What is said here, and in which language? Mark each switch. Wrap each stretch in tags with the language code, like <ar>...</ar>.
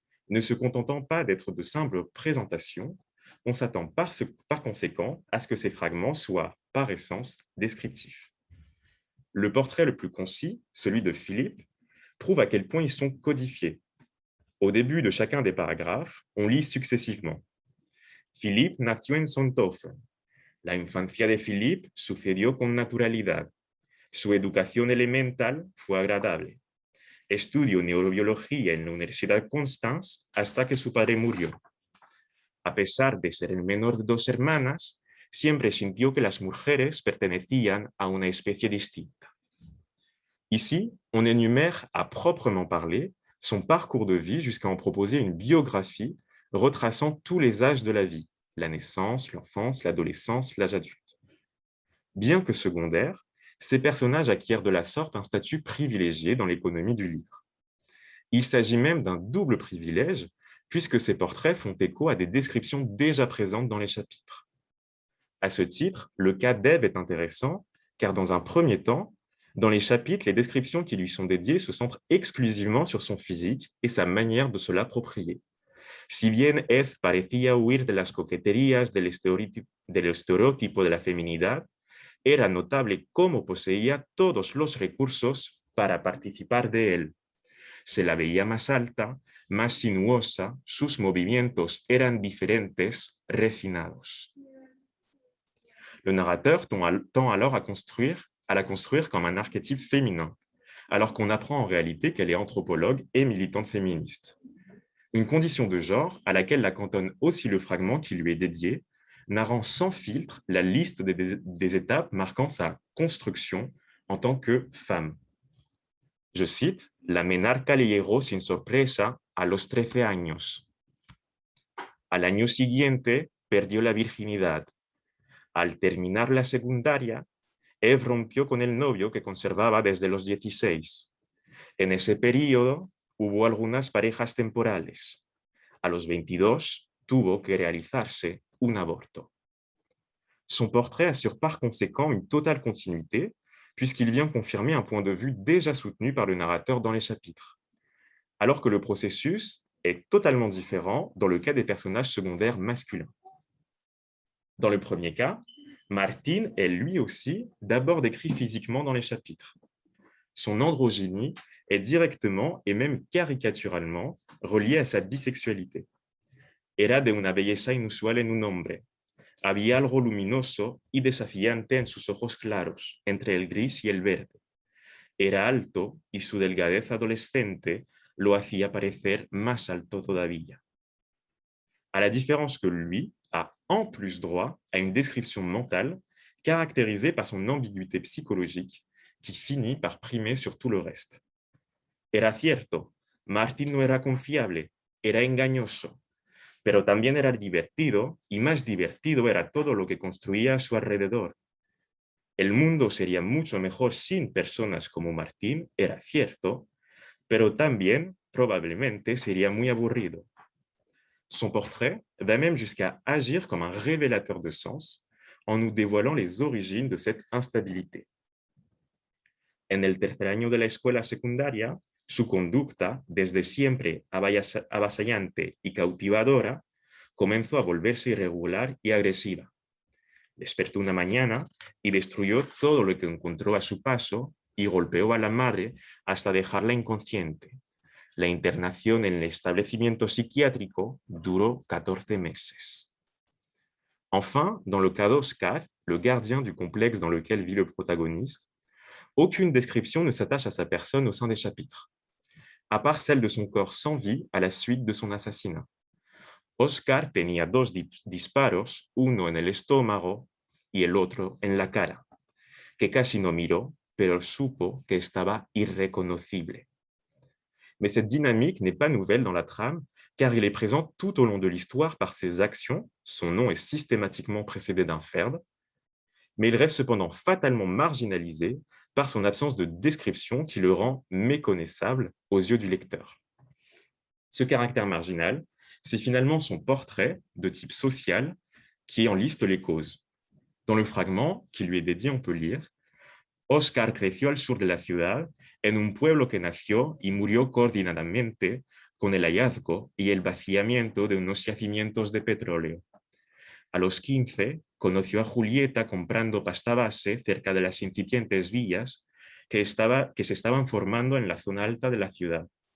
<fr>Ne se contentant pas d'être de simples présentations, on s'attend par conséquent à ce que ces fragments soient, par essence, descriptifs. Le portrait le plus concis, celui de Philippe, prouve à quel point ils sont codifiés. Au début de chacun des paragraphes, on lit successivement.</fr> <es>Philippe nació en Sontofen. La infancia de Philippe sucedió con naturalidad. Su educación elemental fue agradable. Estudió neurobiología en la Universidad Constance hasta que su padre murió. A pesar de ser el menor de 2 hermanas, siempre sintió que las mujeres pertenecían a una especie distinta.</es> <fr>Ici, on énumère à proprement parler son parcours de vie jusqu'à en proposer une biographie retraçant tous les âges de la vie, la naissance, l'enfance, l'adolescence, l'âge adulte. Bien que secondaires, ces personnages acquièrent de la sorte un statut privilégié dans l'économie du livre. Il s'agit même d'un double privilège, puisque ces portraits font écho à des descriptions déjà présentes dans les chapitres. À ce titre, le cas d'Ève est intéressant, car dans un premier temps, dans les chapitres, les descriptions qui lui sont dédiées se centrent exclusivement sur son physique et sa manière de se l'approprier.</fr> <es>Si bien Eve parecía huir de las coqueterías del estereotipo de la feminidad, era notable cómo poseía todos los recursos para participar de él. Se la veía más alta, más sinuosa, sus movimientos eran diferentes, refinados.</es> <fr>Le narrateur tend alors à la construire comme un archétype féminin, alors qu'on apprend en réalité qu'elle est anthropologue et militante féministe. Une condition de genre à laquelle la cantonne aussi le fragment qui lui est dédié, narrant sans filtre la liste des étapes marquant sa construction en tant que femme. Je cite,</fr> <es>la menarca le llegó sin sorpresa a los 13 años. Al año siguiente perdió la virginidad. Al terminar la secundaria, Eve rompió con el novio que conservaba desde los 16. En ese periodo hubo algunas parejas temporales. A los 22, tuvo que realizarse un aborto.</es> <fr>Son portrait assure par conséquent une totale continuité, puisqu'il vient confirmer un point de vue déjà soutenu par le narrateur dans les chapitres, alors que le processus est totalement différent dans le cas des personnages secondaires masculins. Dans le premier cas, Martín est lui aussi d'abord décrit physiquement dans les chapitres. Son androgynie est directement et même caricaturalement reliée à sa bisexualité.</fr> <es>Era de una belleza inusual en un hombre. Había algo luminoso y desafiante en sus ojos claros, entre el gris y el verde. Era alto y su delgadez adolescente lo hacía parecer más alto todavía.</es> <fr>À la différence que lui a en plus droit à une description mentale caractérisée par son ambiguïté psychologique qui finit par primer sur tout le reste.</fr> <es>Era cierto, Martín no era confiable, era engañoso, pero también era divertido y más divertido era todo lo que construía a su alrededor. El mundo sería mucho mejor sin personas como Martín, era cierto, pero también probablemente sería muy aburrido.</es> <fr>Son portrait va même jusqu'à agir comme un révélateur de sens en nous dévoilant les origines de cette instabilité.</fr> <es>En el tercer año de la escuela secundaria, su conducta, desde siempre avasallante y cautivadora, comenzó a volverse irregular y agresiva. Despertó una mañana y destruyó todo lo que encontró a su paso y golpeó a la madre hasta dejarla inconsciente. La internación en el establecimiento psiquiátrico duró 14 meses.</es> <fr>Enfin, dans le cas d'Oscar, le gardien du complexe dans lequel vit le protagoniste, aucune description ne s'attache à sa personne au sein des chapitres, à part celle de son corps sans vie à la suite de son assassinat.</fr> <es>Oscar tenía dos disparos, uno en el estómago y el otro en la cara, que casi no miró, pero supo que estaba irreconocible.</es> <fr>Mais cette dynamique n'est pas nouvelle dans la trame, car il est présent tout au long de l'histoire par ses actions, son nom est systématiquement précédé d'un verbe, mais il reste cependant fatalement marginalisé par son absence de description qui le rend méconnaissable aux yeux du lecteur. Ce caractère marginal, c'est finalement son portrait de type social qui en liste les causes. Dans le fragment qui lui est dédié, on peut lire</fr> <es>Oscar creció al sur de la ciudad, en un pueblo que nació y murió coordinadamente con el hallazgo y el vaciamiento de unos yacimientos de petróleo. A los 15, conoció a Julieta comprando pasta base cerca de las incipientes villas que se estaban formando en la zona alta de la ciudad.</es>